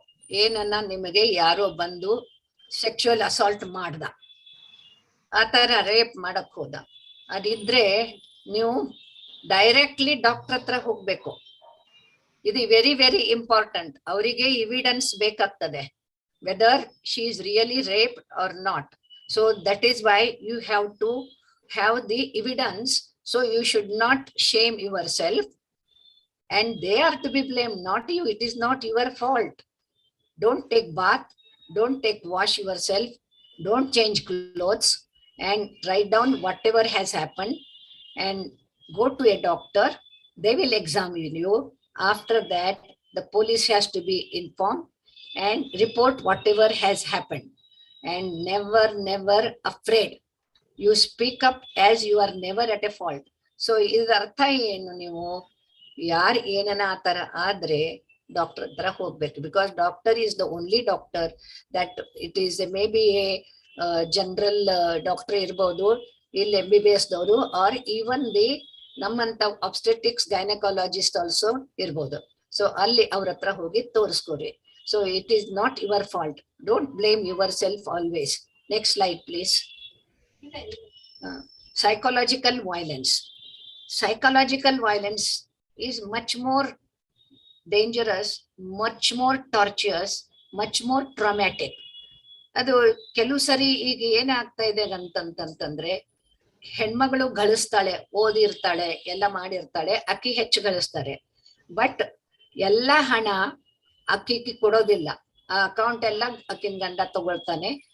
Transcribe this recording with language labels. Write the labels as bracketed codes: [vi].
[kn] ಏನನ್ನ ನಿಮಗೆ ಯಾರೋ ಬಂದು ಸೆಕ್ಷುವಲ್ ಅಸಾಲ್ಟ್ ಮಾಡ್ದ, ಆತರ ರೇಪ್ ಮಾಡಕ್ ಹೋದ, ಅದಿದ್ರೆ ನೀವು ಡೈರೆಕ್ಟ್ಲಿ ಡಾಕ್ಟರ್ ಹತ್ರ ಹೋಗ್ಬೇಕು. ಇದು ವೆರಿ ವೆರಿ ಇಂಪಾರ್ಟೆಂಟ್. ಅವರಿಗೆ ಎವಿಡೆನ್ಸ್ ಬೇಕಾಗ್ತದೆ, [en] Whether she is really rape or not. So that is why you have to have the evidence. So you should not shame yourself, and they are to be blamed, not you. It is not your fault. Don't take bath, don't wash yourself, don't change clothes, and write down whatever has happened and go to a doctor. They will examine you. After that, the police has to be informed and report whatever has happened. And never afraid. You speak up as you are never at a fault. [kn] So ಇದರ ಅರ್ಥ ಏನು, ನೀವು ಯಾರು ಏನನ ಆ ತರ ಆದ್ರೆ doctor ಹತ್ರ ಹೋಗ್ಬೇಕು. [en] because doctor is the only doctor that it is maybe a general doctor [kn] ಇರ್ಬೋದು, ಇಲ್ಲಿ MBBS ದವರು, [en] or even the [kn] ನಮ್ಮಂತ [en] Obstetrics gynaecologist also ಇರ್ಬೋದು. [kn] ಸೊ ಅಲ್ಲಿ ಅವ್ರ ಹತ್ರ ಹೋಗಿ ತೋರಿಸ್ಕೊರಿ. [en] So it is not your fault. Don't blame yourself always. Next slide please. Psychological violence. Psychological violence is much more dangerous, much more torturous, much more traumatic. [kn] ಅದು ಕೆಲವು ಸರಿ ಈಗ ಏನಾಗ್ತಾ ಇದೆ ಅಂತಂತಂದ್ರೆ, ಹೆಣ್ಮಗಳು ಗಳಿಸ್ತಾಳೆ, ಓದಿರ್ತಾಳೆ, ಎಲ್ಲ ಮಾಡಿರ್ತಾಳೆ, ಅಕ್ಕಿ ಹೆಚ್ಚು ಗಳಿಸ್ತಾರೆ. ಬಟ್ ಎಲ್ಲ ಹಣ ಅಕ್ಕಿಗೆ ಕೊಡೋದಿಲ್ಲ, ಆ ಅಕೌಂಟ್ ಎಲ್ಲ ಅಕ್ಕಿನ ಗಂಡ ತಗೊಳ್ತಾನೆ.